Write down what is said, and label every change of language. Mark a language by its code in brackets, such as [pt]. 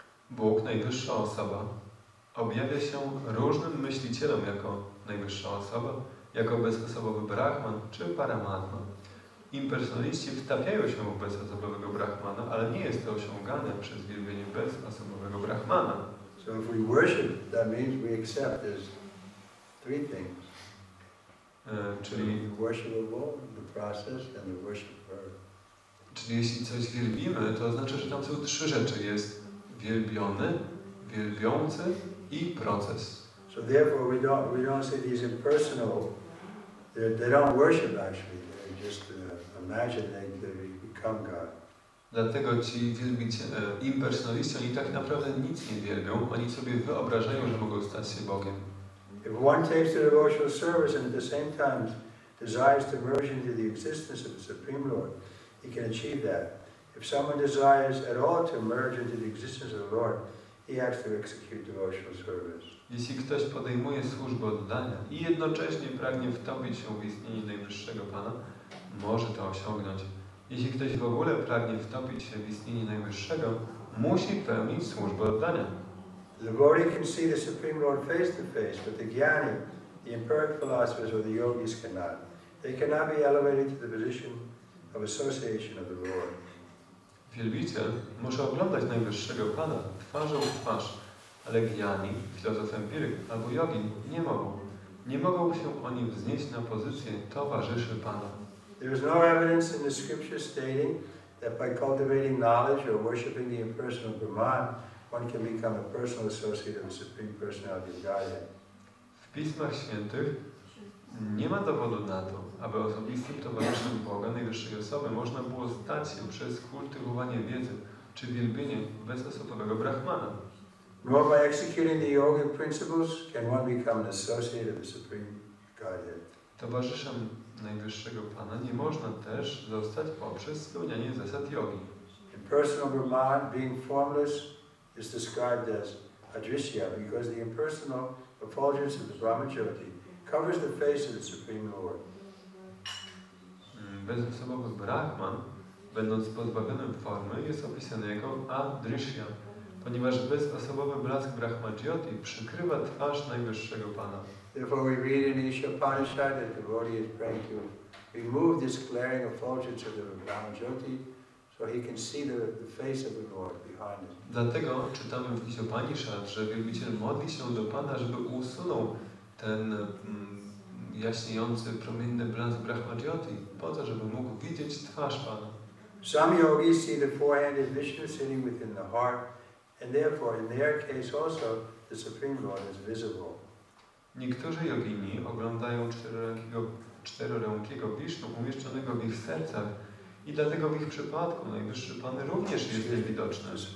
[pl] Bóg, najwyższa osoba, objawia się różnym myślicielom jako najwyższa osoba, jako bezosobowy Brahman czy Paramatma. Impersonaliści wtapiają się w bezosobowego Brahmana, ale nie jest to osiągane przez wielbienie bezosobowego Brahmana. [en] So if we worship, that means we accept there's three things. [pl] Czyli [en] worshipable, the process, and the worshiper. [pl] Czyli jeśli coś wielbimy, to oznacza, że tam są trzy rzeczy. Jest wielbiony, wielbiący i proces. [en] So therefore we don't say these impersonal, they don't worship actually, they just imagine they become God. [pl] Dlatego ci impersonaliści, oni tak naprawdę nic nie wielbią, oni sobie wyobrażają, że mogą stać się Bogiem. [en] If one takes the devotional service and at the same time desires to merge into the existence of the Supreme Lord, he can achieve that. If someone desires at all to merge into the existence of the Lord, he has to execute devotional service. [pl] Jeśli ktoś podejmuje służbę oddania i jednocześnie pragnie wtopić się w istnienie Najwyższego Pana, może to osiągnąć. Jeśli ktoś w ogóle pragnie wtopić się w istnienie Najwyższego, musi pełnić służbę oddania. [en] The devotee can see the Supreme Lord face to face, but the jnani, the empiric philosophers or the yogis cannot. They cannot be elevated to the position of association of the Lord. [pl] Wielbiciel może oglądać Najwyższego Pana twarzą w twarz, ale gnani, filozof empiryk albo jogin nie mogą. Nie mogą się oni wznieść na pozycję towarzyszy Pana. [en] There is no evidence in the scripture stating that by cultivating knowledge or worshipping the impersonal Brahman, one can become a personal associate of the Supreme Personality of Godhead. [pl] W Pismach Świętych nie ma dowodu na to, aby osobistym towarzyszem Boga, najwyższej osoby, można było stać się przez kultywowanie wiedzy czy wielbienie bezosobowego Brahmana. [en] Nor by executing the yogic principles can one become an associate of the Supreme Godhead. [pl] Towarzyszem Najwyższego Pana nie można też zostać poprzez spełnianie zasad jogi. [en] Impersonal Brahman, being formless, is described as adrishya because the impersonal effulgence of the Brahmajyoti covers the face of the Supreme Lord. [pl] Bezosobowy Brahman, będąc pozbawionym formy, jest opisany jako adrishya, ponieważ bezosobowy blask Brahmajyoti przykrywa twarz Najwyższego Pana. [en] Therefore we read in Isha Upanishad that the devotee is praying to remove this glaring effulgence of the Brahmajyoti so he can see the face of the Lord behind him. [pl] Dlatego czytamy w Isha Upanishad, że wielbiciel modli się do Pana, żeby usunął ten jaśniejący, promienny blask Brahmajyoti, po to, żeby mógł widzieć twarz Pana. [en] Some yogis see the four-handed Vishnu sitting within the heart, and therefore in their case also the Supreme Lord is visible. [pl] Niektórzy jogini oglądają czterorękiego Wisznu umieszczonego w ich sercach i dlatego w ich przypadku Najwyższy Pan również jest niewidoczny.